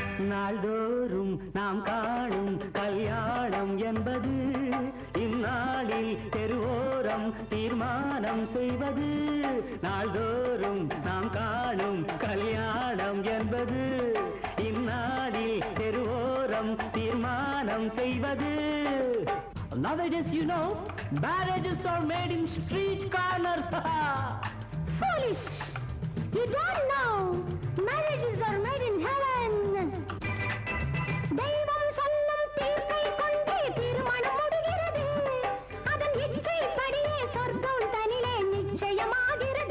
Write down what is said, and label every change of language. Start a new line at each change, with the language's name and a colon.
Tamil: நாள்தோறும் நாம் காணும் கல்யாணம் என்பது இந்நாளில் தெருவோரம் தீர்மானம் செய்வது நாள்தோறும் நாம் காணும் கல்யாணம் என்பது இந்நாளில் தெருவோரம் தீர்மானம் செய்வது
English: Nowadays, you know, marriages are made in street corners. Foolish! You don't know. Marriages are made in heaven.
Tamil: தெய்வம் சொல்லும் தீர்ப்பை கொண்டே திருமணம் முடிகிறது அதன் இச்சைப்படியே சொர்க்கம் தனிலே நிச்சயமாக